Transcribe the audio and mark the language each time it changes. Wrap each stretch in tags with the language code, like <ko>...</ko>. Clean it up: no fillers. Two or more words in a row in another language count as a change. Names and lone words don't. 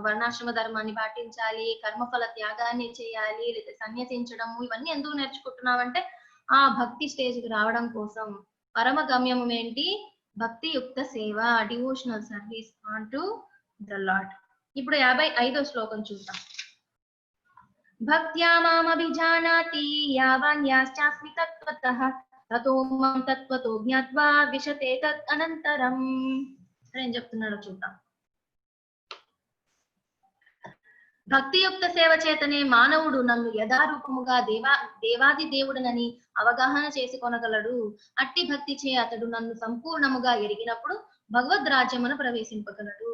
<te>వర్ణాశ్రమ ధర్మాన్ని పాటించాలి, కర్మఫల త్యాగాన్ని చేయాలి, లేదా సన్యసించడము, ఇవన్నీ ఎందుకు నేర్చుకుంటున్నామంటే ఆ భక్తి స్టేజ్ కి రావడం కోసం. పరమ గమ్యం ఏంటి? భక్తియుక్త సేవ,</te> <en>devotional service on to the Lord.</en> <te>ఇప్పుడు 55వ శ్లోకం చూద్దాం.</te> <sa>భక్త్యా మామభిజానాతి యావాన్యాశ్చాస్మి తత్వతః తతో మాం తత్వతో జ్ఞాత్వా విశతే తద్ అనంతరం.</sa> <te>ఏం చెప్తున్నాడో చూద్దాం. భక్తియుక్త సేవ చేతనే మానవుడు నన్ను యథారూపముగా దేవాది దేవుడనని అవగాహన చేసుకొనగలడు. అట్టి భక్తి చే అతడు నన్ను సంపూర్ణముగా ఎరిగినప్పుడు భగవద్ రాజ్యమును ప్రవేశింపగలడు.</te>